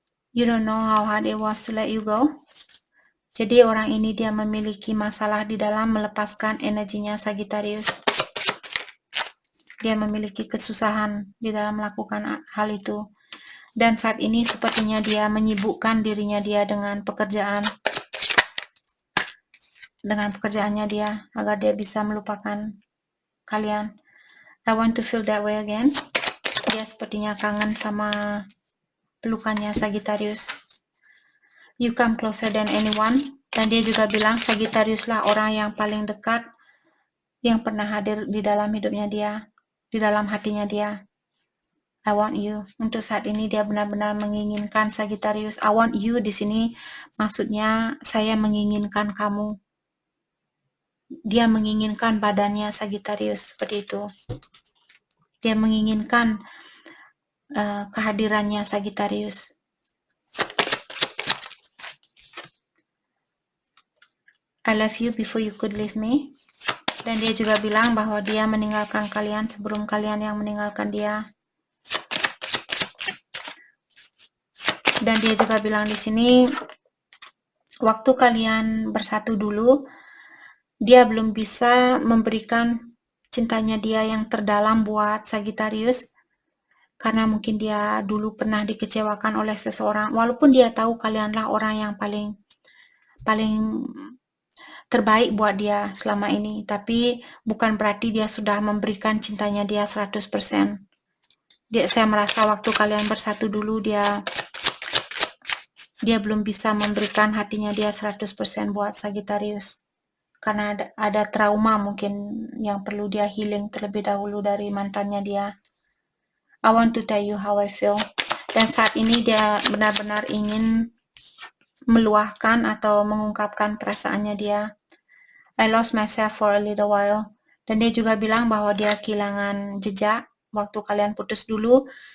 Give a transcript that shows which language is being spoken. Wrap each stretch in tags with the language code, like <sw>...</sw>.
<en>You don't know how hard it was to let you go.</en> <id>Jadi orang ini dia memiliki masalah di dalam melepaskan energinya Sagittarius. Dia memiliki kesusahan di dalam melakukan hal itu. Dan saat ini sepertinya dia menyibukkan dirinya dia dengan pekerjaannya dia, agar dia bisa melupakan kalian.</id> <en>I want to feel that way again.</en> <id>Dia sepertinya kangen sama pelukannya Sagittarius.</id> <en>You come closer than anyone.</en> <id>Dan dia juga bilang Sagittarius lah orang yang paling dekat yang pernah hadir di dalam hidupnya dia, di dalam hatinya dia.</id> <en>I want you.</en> <id>Untuk saat ini dia benar-benar menginginkan Sagittarius.</id> <en>I want you</en> <id>di sini maksudnya saya menginginkan kamu. Dia menginginkan badannya Sagittarius, seperti itu. Dia menginginkan kehadirannya Sagittarius.</id> <en>I love you before you could leave me.</en> <id>Dan dia juga bilang bahwa dia meninggalkan kalian sebelum kalian yang meninggalkan dia. Dan dia juga bilang di sini, waktu kalian bersatu dulu, dia belum bisa memberikan cintanya dia yang terdalam buat Sagittarius, karena mungkin dia dulu pernah dikecewakan oleh seseorang, walaupun dia tahu kalianlah orang yang paling terbaik buat dia selama ini, tapi bukan berarti dia sudah memberikan cintanya dia 100%. Saya merasa waktu kalian bersatu dulu, dia belum bisa memberikan hatinya dia 100% buat Sagittarius. Karena ada trauma mungkin yang perlu dia healing terlebih dahulu dari mantannya dia.</id> <en>I want to tell you how I feel.</en> <id>Dan saat ini dia benar-benar ingin meluahkan atau mengungkapkan perasaannya dia.</id> <en>I lost myself for a little while.</en> <id>Dan dia juga bilang bahwa dia kehilangan jejak waktu kalian putus dulu.</id>